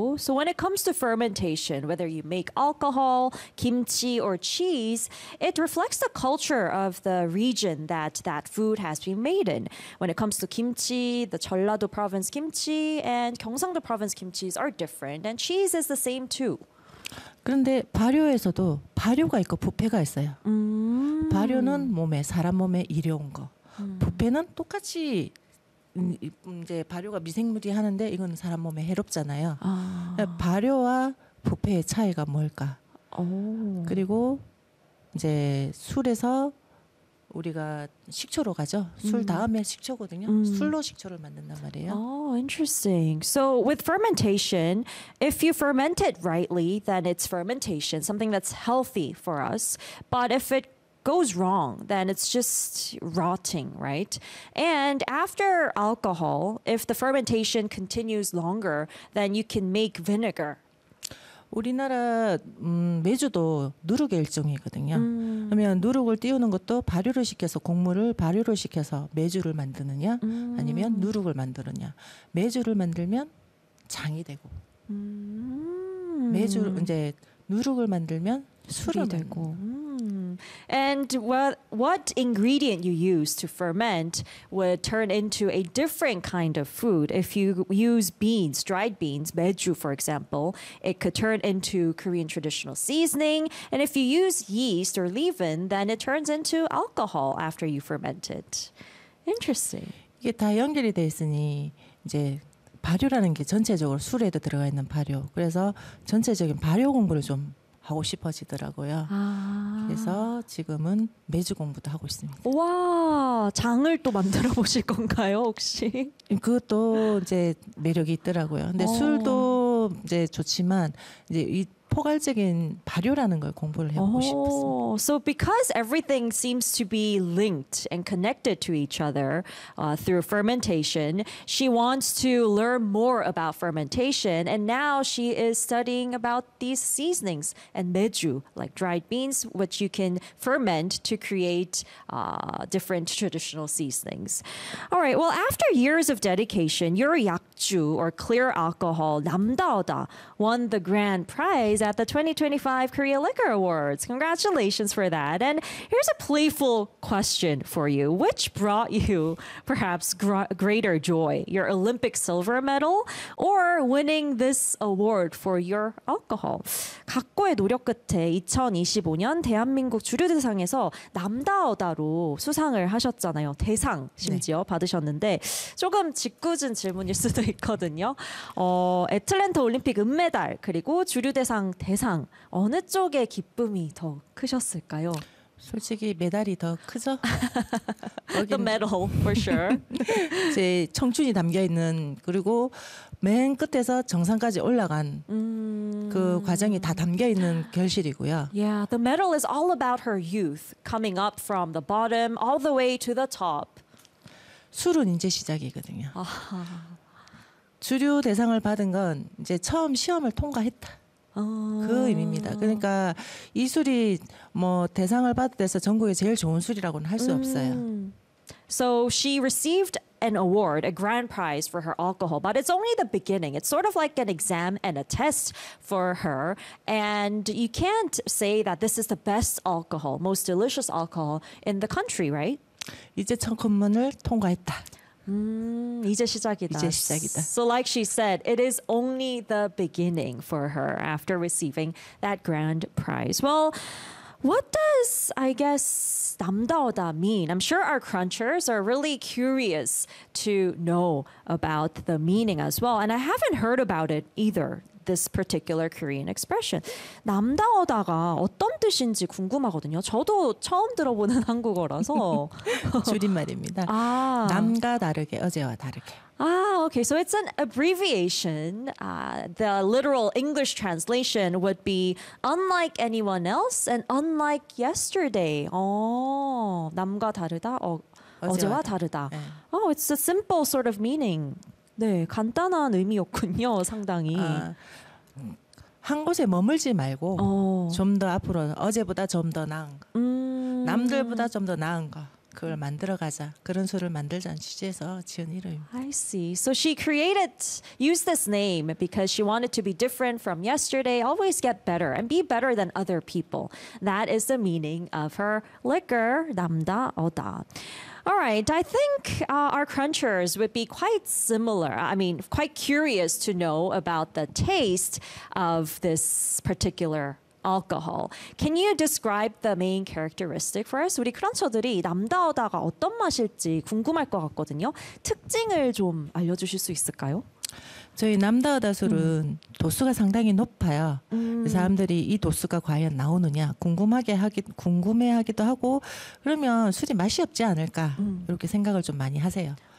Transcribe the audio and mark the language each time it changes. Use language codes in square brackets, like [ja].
[en] So when it comes to fermentation, whether you make alcohol, kimchi or cheese, it reflects the culture of the region that food has been made in. When it comes to kimchi, the Jeollado province kimchi and Gyeongsangdo province kimchi are different, and cheese is the same too. [ko] 그런데 발효에서도 발효가 있고 부패가 있어요. 발효는 몸에 사람 몸에 일어온 거. 부패는 똑같이 이제 발효가 미생물이 하는데 이건 사람 몸에 해롭잖아요. 아. 발효와 부패의 차이가 뭘까? 오. 그리고 이제 술에서 우리가 식초로 가죠. 술 다음에 식초거든요. 술로 식초를 만든단 말이에요. [en] Oh, interesting. So with fermentation, if you ferment it rightly, then it's fermentation, something that's healthy for us. But if it goes wrong, then it's just rotting, right? And after alcohol, if the fermentation continues longer, then you can make vinegar. [ko] 우리나라 매주도 누룩의 일종이거든요. 그러면 누룩을 띄우는 것도 발효를 시켜서 곡물을 발효를 시켜서 매주를 만드느냐 아니면 누룩을 만드느냐. 매주를 만들면 장이 되고 매주 이제 누룩을 만들면 술이 되고. [en] And what ingredient you use to ferment would turn into a different kind of food. If you use beans, dried beans, maeju, for example, it could turn into Korean traditional seasoning. And if you use yeast or leaven, then it turns into alcohol after you ferment it. Interesting. [ko] 이게 다 연결이 돼 있으니 이제 발효라는 게 전체적으로 술에도 들어가 있는 발효. 그래서 전체적인 발효 공부를 좀 하고 싶어지더라고요. 아. 그래서 지금은 매주 공부도 하고 있습니다. 와, 장을 또 만들어 보실 건가요, 혹시? 그것도 이제 매력이 있더라고요. 근데 술도 이제 좋지만 이제 이 포괄적인 발효라는 걸 공부를 해보고 싶었습니다. [en] So because everything seems to be linked and connected to each other through fermentation, she wants to learn more about fermentation, and now she is studying about these seasonings and meju, like dried beans, which you can ferment to create different traditional seasonings. All right. Well, after years of dedication, your 약주 or clear alcohol 남다오다 won the grand prize at the 2025 Korea Liquor Awards. Congratulations for that. And here's a playful question for you. Which brought you perhaps greater joy, your Olympic silver medal or winning this award for your alcohol? [ko] 각고의 노력 끝에 2025년 대한민국 주류대상에서 남다오다로 수상을 하셨잖아요. 대상 심지어 네. 받으셨는데 조금 짓궂은 질문일 수도 있거든요. 애틀랜타 올림픽 은메달 그리고 주류대상 대상 어느 쪽의 기쁨이 더 크셨을까요? 솔직히 메달이 더 크죠. [en] The medal for sure. [ko] 제 청춘이 담겨 있는 그리고 맨 끝에서 정상까지 올라간 그 과정이 다 담겨 있는 결실이고요. [en] Yeah, the medal is all about her youth coming up from the bottom all the way to the top. [ko] 술은 이제 시작이거든요. 아하. 주류 대상을 받은 건 이제 처음 시험을 통과했다. 그 의미입니다. 그러니까 이 술이 뭐 대상을 받아서 전국에 제일 좋은 술이라고는 할 수 없어요. [en] So she received an award, a grand prize for her alcohol, but it's only the beginning. It's sort of like an exam and a test for her. And you can't say that this is the best alcohol, most delicious alcohol in the country, right? [ko] 이제 첫 통과했다. 이제 시작이다. 이제 시작이다. [en] So like she said, it is only the beginning for her after receiving that grand prize. Well, what does, I guess, 남다오다 mean? I'm sure our crunchers are really curious to know about the meaning as well. And I haven't heard about it either, this particular Korean expression. [ko] 남다오다가 어떤 뜻인지 궁금하거든요. 저도 처음 들어보는 한국어라서. 줄임말입니다. 아. 남과 다르게, 어제와 다르게. [en] Ah, okay. So it's an abbreviation. The literal English translation would be unlike anyone else and unlike yesterday. Oh, [ko] 남과 다르다. 어제와 다르다. [en] 네. Oh, it's a simple sort of meaning. [ko] 네, 간단한 의미였군요. 상당히. 한 곳에 머물지 말고 좀 더 앞으로 어제보다 좀 더 나은 거. 남들보다 좀 더 나은 거. 그걸 만들어가자. 그런 술을 만들자는 취지에서 지은 이름입니다. [en] I see. So she created, used this name because she wanted to be different from yesterday, always get better and be better than other people. That is the meaning of her liquor, 남다오다. All right, I think our crunchers would be quite similar. I mean, quite curious to know about the taste of this particular alcohol. Can you describe the main characteristic for us? [ko] 우리 크런처들이 남다오다가 어떤 맛일지 궁금할 것 같거든요. 특징을 좀 알려주실 수 있을까요? 저희 남다오다 술은 도수가 상당히 높아요. 사람들이 이 도수가 과연 나오느냐 궁금해하기도 하고 그러면 술이 맛이 없지 않을까 이렇게 생각을 좀 많이 하세요.